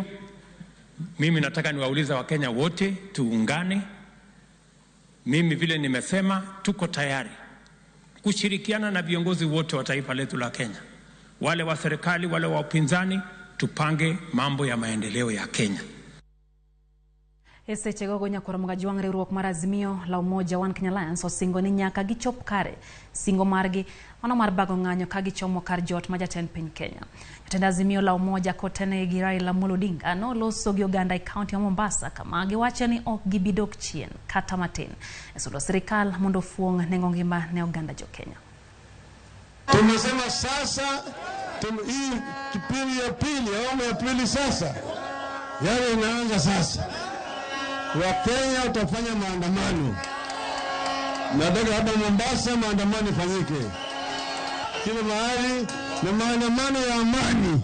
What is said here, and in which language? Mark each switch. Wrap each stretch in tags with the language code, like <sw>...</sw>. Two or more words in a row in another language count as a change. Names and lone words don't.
<sw>Mimi nataka niwauliza Wakenya wote tuungane. Mimi vile nimesema tuko tayari kushirikiana na viongozi wote wa taifa letu la Kenya. Wale wa serikali, wale wa upinzani, tupange mambo ya maendeleo ya Kenya.</sw> <luo>Ese chegogo Nyakoro Mgajuang riwruok mar Azimio la Umoja One Kenya Alliance osingo ni nyaka gichop kare singo margi mano mar bago ng'anyo ka gichomo kar jot ma jatend piny Kenya. Jatend Azimio la Umoja kotene gi Raila Amolo Odinga no loso gi oganda e kaunti ya Mombasa kama giwacho ni ok gibidok chien kata matin. Esulo sirikal mondo fuong nengo ngima ne oganda jo Kenya.</luo> <sw>Tumesema sasa hii kipindi ya pili, awamu ya pili sasa, yale inaanza sasa. Wakenya utafanya maandamano. Nataka hapa Mombasa maandamano ifanyike kila mahali, na maandamano ya amani.</sw>